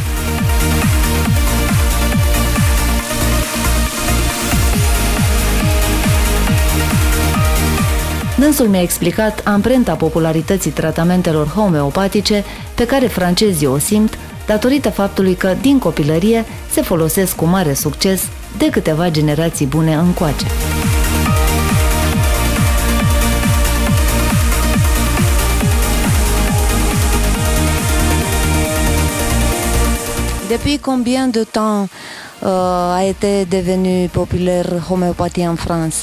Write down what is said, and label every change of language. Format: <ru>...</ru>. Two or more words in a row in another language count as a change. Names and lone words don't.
<ro>Dânsul mi-a explicat amprenta popularității tratamentelor homeopatice pe care francezii o simt datorită faptului că, din copilărie, se folosesc cu mare succes de câteva generații bune încoace.</ro> <fr>Depuis combien de temps a été devenu populaire homéopathie en France?</fr>